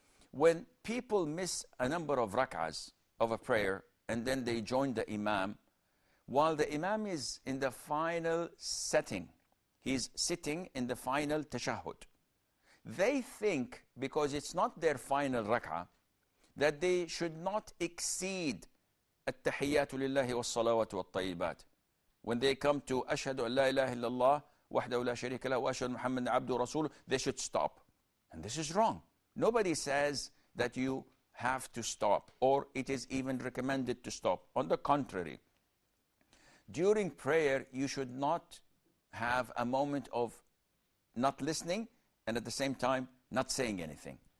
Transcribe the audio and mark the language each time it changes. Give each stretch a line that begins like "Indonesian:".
English: When people miss a number of rak'ahs of a prayer and then they join the imam, while the imam is in the final setting, he's sitting in the final tashahhud. they think, because it's not their final rak'ah, that they should not exceed
Arabic: التحيات لله والصلوات والطيبات.
English: When they come to
Arabic: أشهد أن لا إله إلا الله وحده لا شريك له وأشهد محمد عبده ورسوله,
English: they should stop. And this is wrong. Nobody says that you have to stop, or it is even recommended to stop. On the contrary, during prayer, you should not have a moment of not listening and at the same time not saying anything.